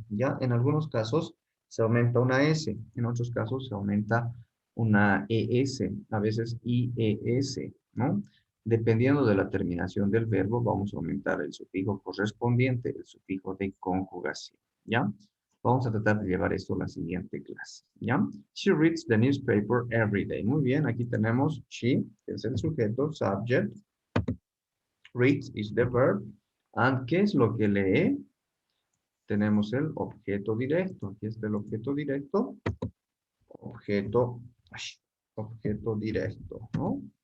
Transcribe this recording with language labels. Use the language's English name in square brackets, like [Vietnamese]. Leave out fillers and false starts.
[Spanish] Ya en algunos casos se aumenta una S, en otros casos se aumenta una ES, a veces IES, ¿no? Dependiendo de la terminación del verbo, vamos a aumentar el sufijo correspondiente, el sufijo de conjugación, ¿ya? Vamos a tratar de llevar esto a la siguiente clase, ¿ya? [English] She reads the newspaper every day. [Spanish] Muy bien, aquí tenemos she, que es el sujeto, subject, [English] reads is the verb, and [Spanish] ¿qué es lo que lee? Tenemos el objeto directo. Aquí está el objeto directo, objeto, objeto directo, ¿no?